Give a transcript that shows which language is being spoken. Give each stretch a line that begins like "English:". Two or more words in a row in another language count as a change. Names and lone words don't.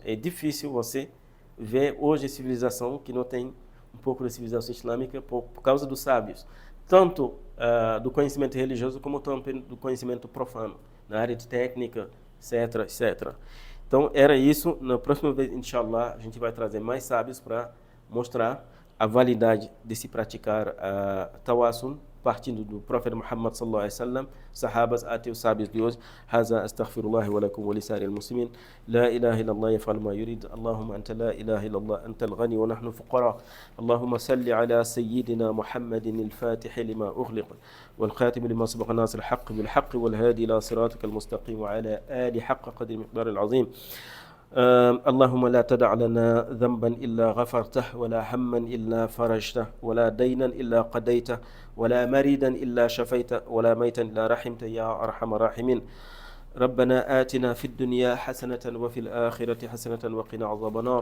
Portuguese: É difícil você ver hoje a civilização que não tem um pouco da civilização islâmica por causa dos sábios, tanto do conhecimento religioso como também do conhecimento profano, na área de técnica, etc, etc. Então, era isso. Na próxima vez, inshallah, a gente vai trazer mais sábios para mostrar a validade de se praticar a tawassul, partindo do profeta Muhammad
Arabic: صلى الله عليه وسلم,
Portuguese: sahabas até os sábios de hoje.
Arabic: هذا أستغفر الله ولكم ولسائر المسلمين. لا إله إلا الله يفعل ما يريد. اللهم أنت لا إله إلا الله أنت الغني ونحن فقراء. اللهم صل على سيدنا محمد الفاتح لما أغلق والخاتم لما سبق ناصر الحق بالحق والهادي إلى صراطك المستقيم وعلى آل حق قدر مقدار العظيم. اللهم لا تدع لنا ذنبا إلا غفرته ولا هما إلا فرجته ولا دينا إلا قضيته ولا مريدا إلا شفيته ولا ميتا إلا رحمته يا أرحم الراحمين. ربنا آتنا في الدنيا حسنة وفي الآخرة حسنة وقنا عذاب النار.